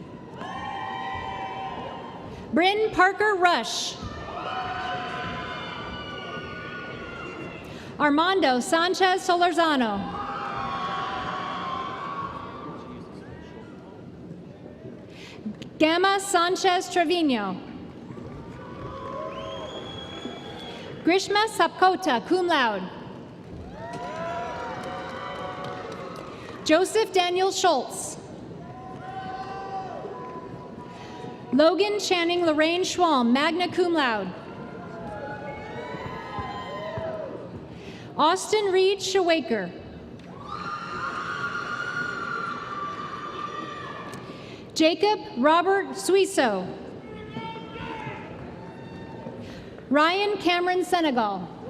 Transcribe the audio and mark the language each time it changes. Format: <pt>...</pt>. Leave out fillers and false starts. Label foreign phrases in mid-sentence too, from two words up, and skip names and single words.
<en>Bryn Parker Rush. Armando Sanchez Solorzano. Gamma Sanchez Trevino. Grishma Sapkota,</en> <la>cum laude.</la> <en>Joseph Daniel Schultz. Logan Channing Lorraine Schwalm,</en> <la>magna cum laude.</la> <en>Austin Reed Shawaker. Jacob Robert Suiso. Ryan Cameron Senegal.</en>